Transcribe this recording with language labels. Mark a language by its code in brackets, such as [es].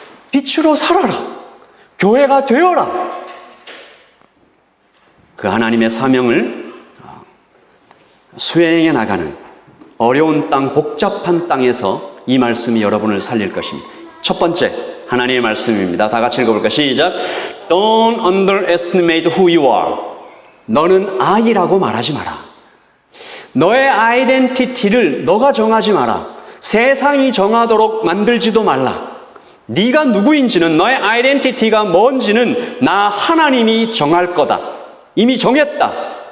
[ko] 빛으로 살아라. 교회가 되어라. 그 하나님의 사명을 수행해 나가는 어려운 땅, 복잡한 땅에서 이 말씀이 여러분을 살릴 것입니다. 첫 번째 하나님의 말씀입니다. 다 같이 읽어볼까요? 시작. [en] Don't underestimate who you are. [ko] 너는 I라고 말하지 마라. 너의 아이덴티티를 너가 정하지 마라. 세상이 정하도록 만들지도 말라. 네가 누구인지는, 너의 아이덴티티가 뭔지는 나 하나님이 정할 거다. 이미 정했다.